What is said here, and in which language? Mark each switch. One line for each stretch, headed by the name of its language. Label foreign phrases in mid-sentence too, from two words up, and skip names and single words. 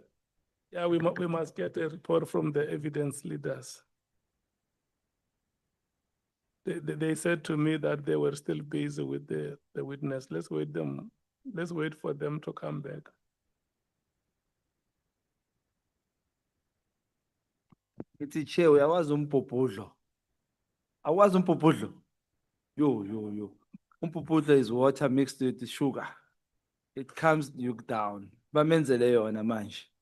English: Yeah, we must get a report from the evidence leaders. They said to me that they were still busy with the witness. Let's wait for them to come back. It's a chair,
Zulu: uyawazi umpopodlo. Awazi umpopodlo. Yo.
English: Umpopodlo is water mixed with sugar. It calms you down.
Zulu: Bamenzele yona manje.